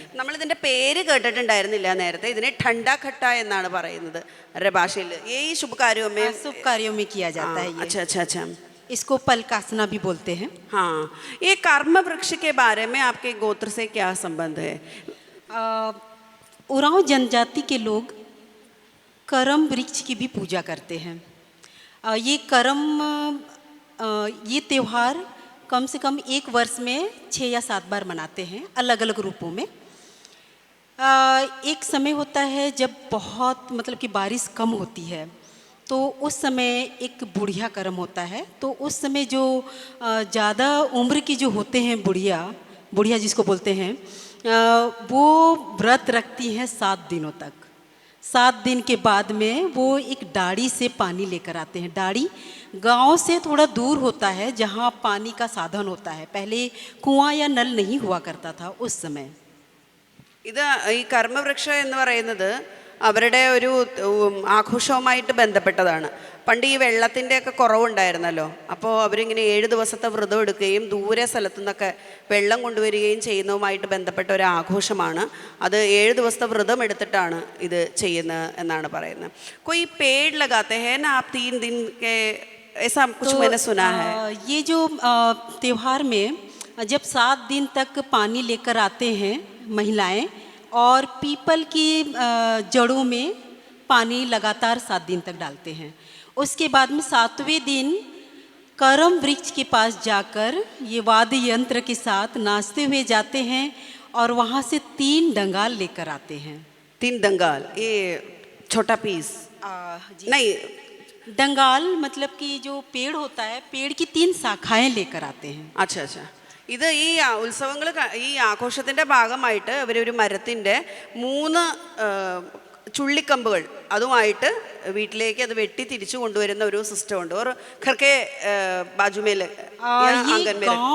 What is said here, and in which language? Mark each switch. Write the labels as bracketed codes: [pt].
[ml] നമ്മൾ ഇതിന്റെ പേര് കേട്ടിട്ടുണ്ടായിരുന്നില്ല നേരത്തെ. ഇതിനെ ठंडा कट्टा എന്നാണ് പറയുന്നത് അവരുടെ ഭാഷയിൽ. ഈ [hi] शुभ कार्यों में किया जाता है. अच्छा. इसको पलकासना भी बोलते हैं। हाँ, ये कर्म वृक्ष के बारे में आपके गोत्र से क्या संबंध है? उरांव जनजाति के लोग करम वृक्ष की भी पूजा करते हैं। ये त्यौहार कम से कम एक वर्ष में 6 या 7 बार मनाते हैं, अलग अलग रूपों में। एक समय होता है जब बहुत मतलब कि बारिश कम होती है, तो उस समय एक बुढ़िया कर्म होता है। तो उस समय जो ज़्यादा उम्र की जो होते हैं बुढ़िया जिसको बोलते हैं, वो व्रत रखती हैं 7 दिनों तक। 7 दिन के बाद में वो एक डाड़ी से पानी लेकर आते हैं। डाड़ी गांव से थोड़ा दूर होता है जहां पानी का साधन होता है। पहले कुआं या नल नहीं हुआ करता था उस समय। [ml] ഇത് ഈ കർമ്മവൃക്ഷം എന്ന് പറയുന്നത് അവരുടെ ഒരു ആഘോഷവുമായിട്ട് ബന്ധപ്പെട്ടതാണ്. പണ്ട് ഈ വെള്ളത്തിൻ്റെയൊക്കെ കുറവുണ്ടായിരുന്നല്ലോ, അപ്പോൾ അവരിങ്ങനെ 7 ദിവസത്തെ വ്രതം എടുക്കുകയും ദൂരെ സ്ഥലത്തു നിന്നൊക്കെ വെള്ളം കൊണ്ടുവരികയും ചെയ്യുന്നതുമായിട്ട് ബന്ധപ്പെട്ട ഒരു ആഘോഷമാണ്. അത് 7 ദിവസത്തെ വ്രതം എടുത്തിട്ടാണ് ഇത് ചെയ്യുന്നത് എന്നാണ് പറയുന്നത്. [hi] कोई पेड़ लगाते हैं ना आप 3 दिन के, ऐसा कुछ मैंने सुना है. ये जो त्यौहार में जब 7 दिन तक पानी लेकर आते हैं महिलाएं, और पीपल की जड़ों में पानी लगातार 7 दिन तक डालते हैं। उसके बाद में 7वें दिन करम वृक्ष के पास जाकर ये वाद्य यंत्र के साथ नाचते हुए जाते हैं और वहाँ से 3 डंगाल लेकर आते हैं। 3 डंगाल, ये छोटा पीस नहीं, डंगाल मतलब कि जो पेड़ होता है, पेड़ की 3 शाखाएं लेकर आते हैं। अच्छा अच्छा. [ml] ഇത് ഈ ഉത്സവങ്ങൾ, ഈ ആഘോഷത്തിൻ്റെ ഭാഗമായിട്ട് അവരൊരു മരത്തിൻ്റെ 3 ചുള്ളിക്കമ്പുകൾ അതുമായിട്ട് വീട്ടിലേക്ക് അത് വെട്ടി തിരിച്ചു കൊണ്ടുവരുന്ന ഒരു സിസ്റ്റം ഉണ്ട്. [hi] और घर के बाजू में आंगन में